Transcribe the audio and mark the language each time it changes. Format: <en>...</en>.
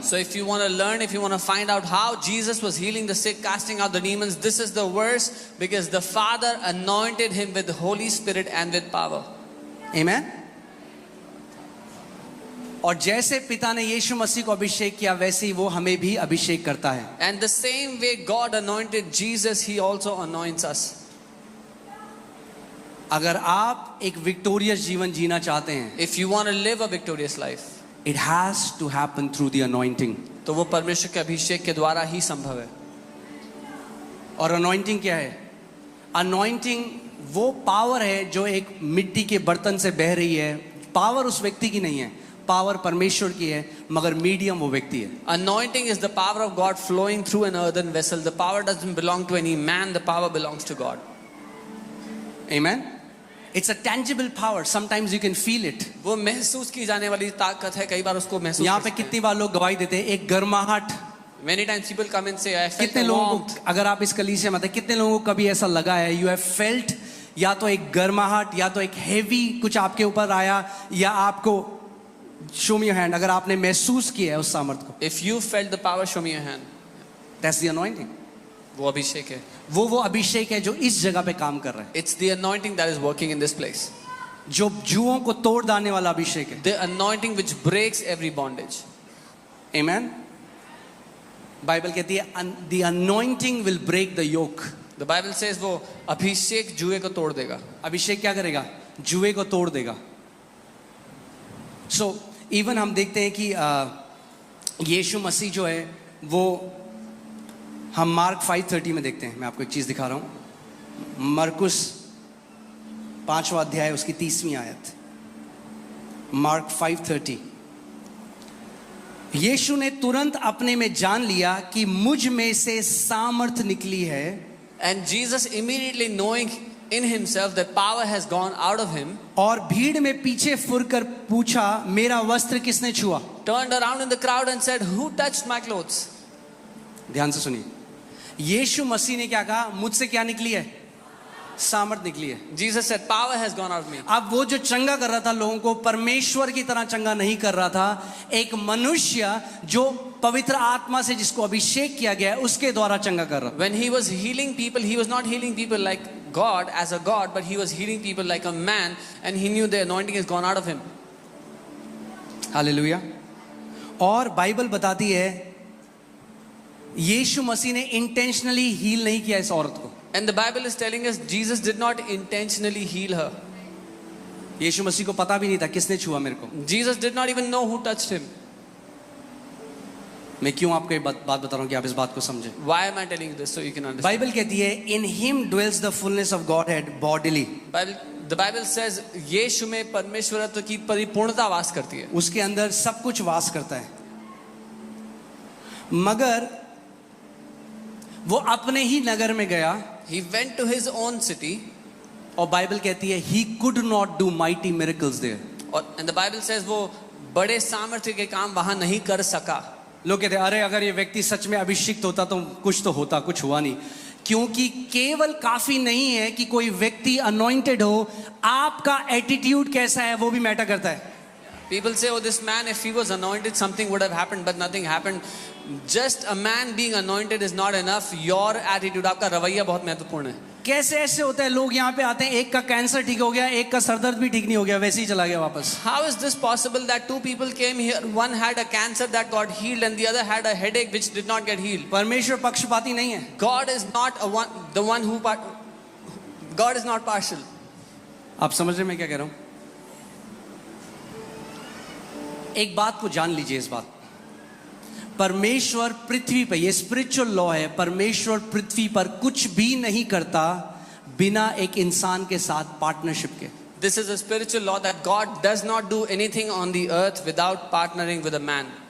<en>So if you want to learn, if you want to find out how Jesus was healing the sick, casting out the demons, this is the verse, because the Father anointed him with the Holy Spirit and with power. Amen?</en> <hi>और जैसे पिता ने यीशु मसीह को अभिषेक किया, वैसे ही वो हमें भी अभिषेक करता है।</hi> <en>And the same way God anointed Jesus, he also anoints us.</en> <hi>अगर आप एक विक्टोरियस जीवन जीना चाहते हैं,</hi> <en>If you want to live a victorious life, it has to happen through the anointing.</en> <hi>तो वो परमेश्वर के अभिषेक के द्वारा ही संभव है। और anointing क्या है? anointing वो पावर है जो एक मिट्टी के बर्तन से बह रही है। पावर उस व्यक्ति की नहीं है, पावर परमेश्वर की है, मगर मीडियम वो व्यक्ति है।</hi> <en>Anointing is the power of God flowing through an earthen vessel. The power doesn't belong to any man, the power belongs to God. Amen? It's a tangible power. Sometimes you can feel it.</en> <hi>वो महसूस की जाने वाली ताकत है, कई बार उसको महसूस यहाँ पे सकते कितनी बार लोग गवाही देते हैं, एक गर्माहट। हैं।</hi> <en>Many times people come and say, I felt</en> <hi>कितने</hi> <en>a</en> <hi>लोगों</hi> <en>warmth.</en> <hi>को, अगर आप इस कलीसिया में आते हैं, कितने लोगों को कभी ऐसा लगा है,</hi> <en>you have felt,</en> <hi>या तो एक गर्माहट या तो एक हेवी कुछ आपके ऊपर आया, या आपको</hi> <en>show me your hand,</en> <hi>अगर आपने महसूस किया है उस सामर्थ को,</hi> <en>If you felt the power, show me your hand. that's the anointing.</en> <hi>वो अभिषेक है। वो अभिषेक है जो इस जगह पे काम कर रहा है,</hi> <en>It's the anointing that is working in this place.</en> <hi>जो जुओं को तोड़ डालने वाला अभिषेक है।</hi> <en>The anointing which breaks every bondage. Amen?</en> <hi>Bible कहती है</hi> <en>the anointing will break the yoke. The Bible says</en> <hi>वो अभिषेक जुए को तोड़ देगा। अभिषेक क्या करेगा? जुए को तोड़ देगा. सो इवन हम देखते हैं कि यीशु मसीह जो है वो हम मार्क 5:30 में देखते हैं. मैं आपको एक चीज दिखा रहा हूं. मरकुस 5वां अध्याय उसकी 30वीं आयत. मार्क 5:30. यीशु ने तुरंत अपने में जान लिया कि मुझ में से सामर्थ निकली है.</hi> <en>And Jesus, immediately knowing in himself that power has gone out of him,</en> <hi>और भीड़ में पीछे फुरकर पूछा, मेरा वस्त्र किसने छुआ?</hi> <en>turned around in the crowd and said, "Who touched my clothes?"</en> <hi>ध्यान से सुनिए. यीशु मसीह ने क्या कहा? मुझसे क्या निकली है? सामर्थ निकली है.</hi> <en>Jesus said, "Power has gone out of me."</en> <hi>अब वो जो चंगा कर रहा था लोगों को, परमेश्वर की तरह चंगा नहीं कर रहा था. एक मनुष्य जो पवित्र आत्मा से जिसको अभिषेक किया गया है उसके द्वारा चंगा कर रहा.</hi> <en>When he was healing people, he was not healing people like God as a God, but he was healing people like a man, and he knew the anointing has gone out of him.</en> <hi>Hallelujah. और Bible बताती है यीशु मसीह ने intentionally heal नहीं किया इस औरत को.</hi> <en>And the Bible is telling us Jesus did not intentionally heal her.</en> <hi>यीशु मसीह को पता भी नहीं था किसने छुआ मेरे को.</hi> <en>Jesus did not even know who touched him.</en> <hi>मैं क्यों आपको एक बात बता रहा हूं कि आप इस बात को समझें.</hi> <en>Why am I telling you this? So you can understand.</en> <hi>Bible कहती है</hi> <en>In him dwells the fullness of Godhead bodily. The Bible says</en> <hi>यीशु में परमेश्वरत्व की परिपूर्णता वास करती है. उसके अंदर सब कुछ वास करता है. मगर वो अपने ही नगर में गया.</hi> <en>He went to his own city.</en> <hi>और बाइबल कहती है</hi> <en>he could not do mighty miracles there. And the Bible says</en> <hi>वो बड़े सामर्थ्य के काम वहां नहीं कर सका. लोग कहते हैं अरे अगर ये व्यक्ति सच में अभिषिक्त होता तो कुछ तो होता, कुछ हुआ नहीं. क्योंकि केवल काफी नहीं है कि कोई व्यक्ति अनॉइंटेड हो, आपका एटीट्यूड कैसा है वो भी मैटर करता है.</hi> <en>People say, oh, this man, if he was anointed, something would have happened, but nothing happened. Just a man being anointed is not enough. Your attitude,</en> <hi>आपका रवैया बहुत महत्वपूर्ण है. कैसे ऐसे होता है? लोग यहाँ पे आते हैं, एक का कैंसर ठीक हो गया, एक का सरदर्द भी ठीक नहीं हो गया, वैसे ही चला गया वापस.</hi> <en>How is this possible that two people came here? One had a cancer that got healed, and the other had a headache which did not get healed.</en> <hi>परमेश्वर पक्षपाती नहीं है.</hi> <en>God is not the one who. God is not partial.</en> <hi>आप समझ रहे मैं क्या कह रहा हूँ? एक बात को जान लीजिए. इस बात, परमेश्वर पृथ्वी पर, ये स्पिरिचुअल लॉ है, परमेश्वर पृथ्वी पर कुछ भी नहीं करता बिना एक इंसान के साथ पार्टनरशिप के.</hi> <en>This is a spiritual law that God does not do anything on the earth without partnering with a man.</en>